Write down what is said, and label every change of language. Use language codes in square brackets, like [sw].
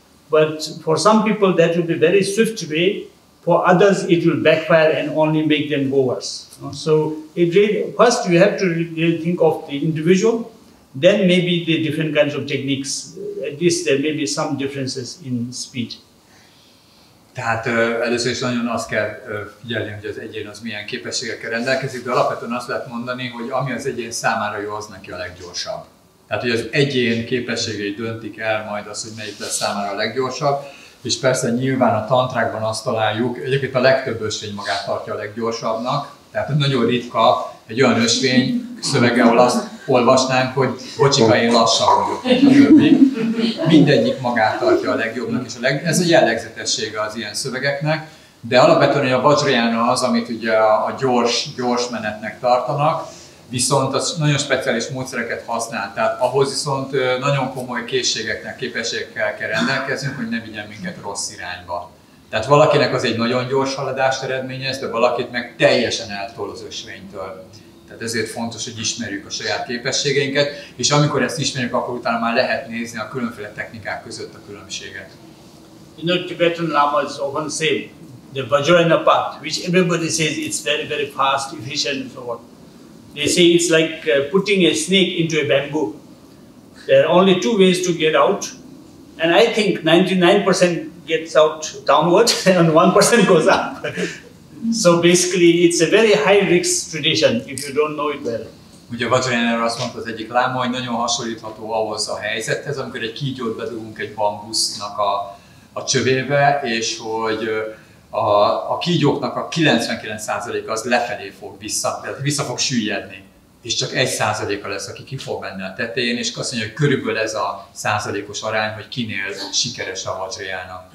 [en] But for some people, that will be very swift way. For others, it will backfire and only make them go worse. So it really, first you have to really think of the individual, then maybe the different kinds of techniques. At least there may be some differences in speed. [hu] Tehát először is nagyon azt kell figyelni, hogy az egyén az milyen képességekkel rendelkezik, de alapvetően azt lehet mondani, hogy ami az egyén számára jó, az neki a leggyorsabb. Tehát, hogy az egyén képességei döntik el majd azt, hogy melyik lesz számára a leggyorsabb, és persze nyilván a tantrákban azt találjuk, egyébként a legtöbb ösvény magát tartja a leggyorsabbnak, tehát nagyon ritka egy olyan ösvény szövege, ahol azt olvasnánk, hogy bocsika, én lassan vagyok, mindegyik magát tartja a legjobbnak, és ez a jellegzetessége az ilyen szövegeknek, de alapvetően a vajrajána az, amit ugye a gyors menetnek tartanak, viszont az nagyon speciális módszereket használ, tehát ahhoz viszont nagyon komoly készségeknek, képességekkel kell rendelkeznünk, hogy ne vigyen minket rossz irányba. Tehát valakinek az egy nagyon gyors haladást eredményez, de valakit meg teljesen eltol az ösvénytől. Tehát ezért fontos, hogy ismerjük a saját képességeinket, és amikor ezt ismerjük, akkor utána már lehet nézni a különféle technikák között a különbséget. [en] You know, Tibetan lamas often say the Vajrayana path, which everybody says it's very, very fast, efficient and so on. They say it's like putting a snake into a bamboo. There are only two ways to get out, and I think 99% gets out downward and 1% goes up. So basically it's a very high risk tradition if you don't know it well. [hu] Ugye a Vajrayana azt mondta az egyik láma, hogy nagyon hasonlítható ahhoz a helyzethez, amikor egy kígyót bedugunk egy bambusznak a csövébe, és hogy a kígyóknak a 99%-a az lefelé fog vissza fog süllyedni, és csak 1%-a lesz, aki ki fog menni a tetején, és azt mondja, hogy körülbelül ez a százalékos arány, hogy kinél sikeres a Vajrayana.